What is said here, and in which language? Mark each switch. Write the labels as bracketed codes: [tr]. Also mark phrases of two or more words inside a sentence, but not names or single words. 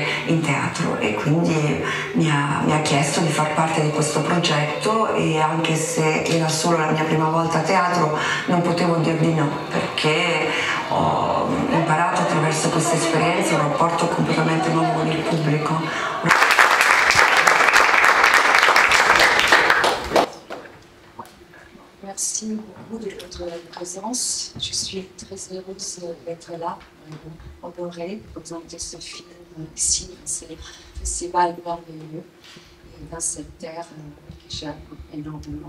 [it] in teatro e quindi mi ha chiesto di far parte di questo progetto, e anche se era solo la mia prima volta a teatro non potevo dir di no, perché ho imparato attraverso questa esperienza un rapporto completamente nuovo con il pubblico. [fr] Merci beaucoup de votre présence. Je suis très heureuse d'être là, honorée de présenter ce film ici, dans ce festival merveilleux et dans cette terre que j'aime énormément.